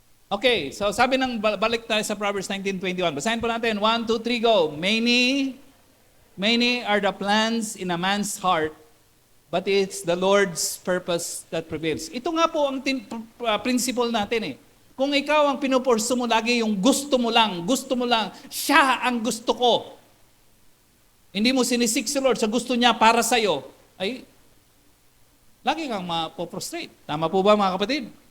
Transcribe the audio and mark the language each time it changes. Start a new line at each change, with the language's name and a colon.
Filipino: Okay, so sabi ng balik tayo sa Proverbs 19:21. Basahin po natin. 1, 2, 3, go.
English: Many are the plans in a man's heart, but it's the Lord's purpose that prevails.
Filipino: Ito nga po ang principle natin eh. Kung ikaw ang pinupurso mo lagi yung gusto mo lang, siya ang gusto ko. Hindi mo sinisik si Lord sa gusto niya para sa'yo, ay lagi kang mapoprostrate. Tama po ba mga kapatid?